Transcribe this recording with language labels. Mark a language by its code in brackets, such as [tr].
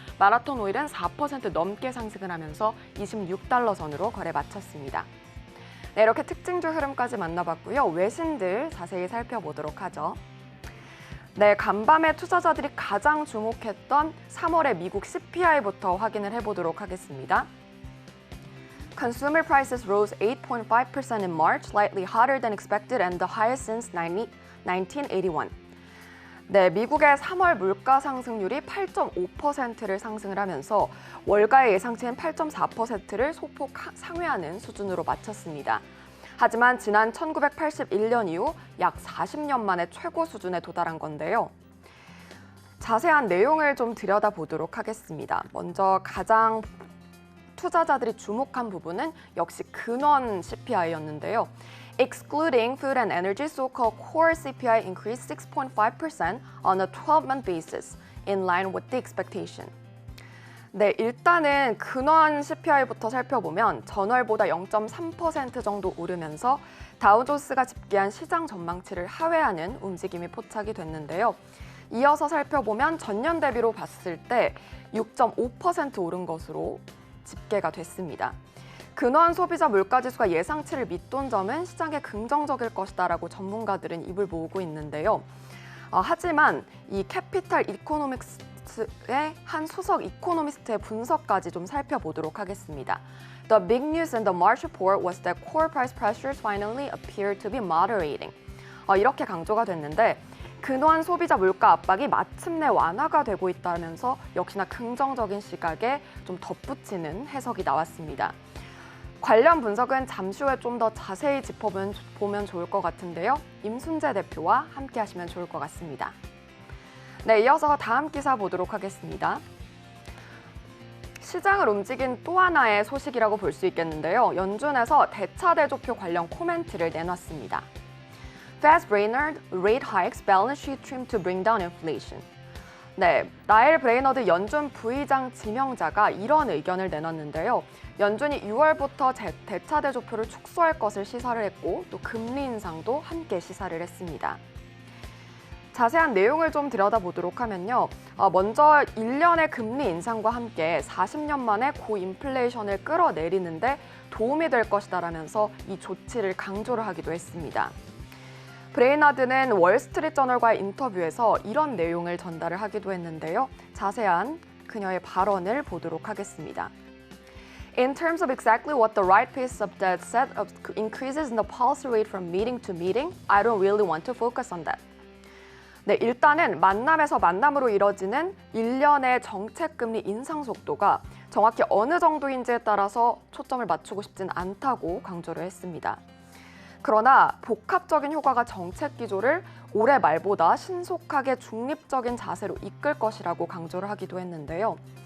[ko] 마라톤 오일은 4% 넘게 상승을 하면서 26달러 선으로 거래 마쳤습니다. 네, 이렇게 특징주 흐름까지 만나봤고요. 외신들 자세히 살펴보도록 하죠. 네, 간밤에 투자자들이 가장 주목했던 3월의 미국 CPI부터 확인을 해보도록 하겠습니다. [en] Consumer prices rose 8.5% in March, slightly hotter than expected and the highest since 1981. [ko] 네, 미국의 3월 물가 상승률이 8.5%를 상승을 하면서 월가의 예상치인 8.4%를 소폭 상회하는 수준으로 마쳤습니다. 하지만 지난 1981년 이후 약 40년 만에 최고 수준에 도달한 건데요. 자세한 내용을 좀 들여다보도록 하겠습니다. 먼저 가장 투자자들이 주목한 부분은 역시 근원 CPI였는데요. [en] Excluding food and energy, so-called core CPI increased 6.5% on a 12-month basis, in line with the expectation. [ko] 네, 일단은 근원 CPI부터 살펴보면 전월보다 0.3% 정도 오르면서 다우존스가 집계한 시장 전망치를 하회하는 움직임이 포착이 됐는데요. 이어서 살펴보면 전년 대비로 봤을 때 6.5% 오른 것으로 집계가 됐습니다. 근원 소비자 물가지수가 예상치를 밑돈 점은 시장에 긍정적일 것이다라고 전문가들은 입을 모으고 있는데요. 하지만 이 캐피탈 이코노믹스의 한 수석 이코노미스트의 분석까지 좀 살펴보도록 하겠습니다. [en] The big news in the March report was that core price pressures finally appear to be moderating. [ko] 이렇게 강조가 됐는데 근원 소비자 물가 압박이 마침내 완화가 되고 있다면서 역시나 긍정적인 시각에 좀 덧붙이는 해석이 나왔습니다. 관련 분석은 잠시 후에 좀 더 자세히 짚어보면 좋을 것 같은데요. 임순재 대표와 함께 하시면 좋을 것 같습니다. 네, 이어서 다음 기사 보도록 하겠습니다. 시장을 움직인 또 하나의 소식이라고 볼 수 있겠는데요. 연준에서 대차대조표 관련 코멘트를 내놨습니다. [en] Fed's Brainerd rate hikes balance sheet trim to bring down inflation. [ko] 네, 나엘 브레이너드 연준 부의장 지명자가 이런 의견을 내놨는데요. 연준이 6월부터 대차대조표를 축소할 것을 시사를 했고 또 금리 인상도 함께 시사를 했습니다. 자세한 내용을 좀 들여다보도록 하면요. 먼저 1년의 금리 인상과 함께 40년 만에 고인플레이션을 끌어내리는데 도움이 될 것이다라면서 이 조치를 강조를 하기도 했습니다. 브레이나드는 월스트리트저널과의 인터뷰에서 이런 내용을 전달을 하기도 했는데요. 자세한 그녀의 발언을 보도록 하겠습니다. [en] In terms of exactly what the right pace of the set of increases in the policy rate from meeting to meeting, I don't really want to focus on that. [ko] 네, 일단은 만남에서 만남으로 이뤄지는 1년의 정책금리 인상 속도가 정확히 어느 정도인지에 따라서 초점을 맞추고 싶진 않다고 강조를 했습니다. 그러나 복합적인 효과가 정책 기조를 올해 말보다 신속하게 중립적인 자세로 이끌 것이라고 강조를 하기도 했는데요.